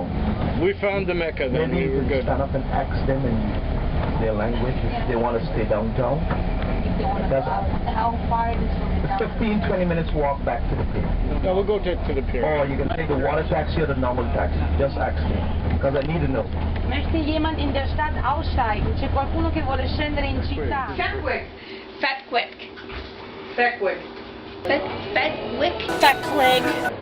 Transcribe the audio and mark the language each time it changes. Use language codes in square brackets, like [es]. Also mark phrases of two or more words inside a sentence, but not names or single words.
[en] we found the Mecca then. Maybe We you were can good. stand up and ask them in their language if they want to stay downtown. That's How far it is from the 15-20 minutes walk back to the pier. No, we'll go to the pier. Or you can take the water taxi or the normal taxi. Just ask me, because I need to know. [de] Möchte jemand in der Stadt aussteigen? [it] C'è qualcuno che vuole scendere in città? Fetwick. Fetwick. Feckwick. Fetwick. Feckwick.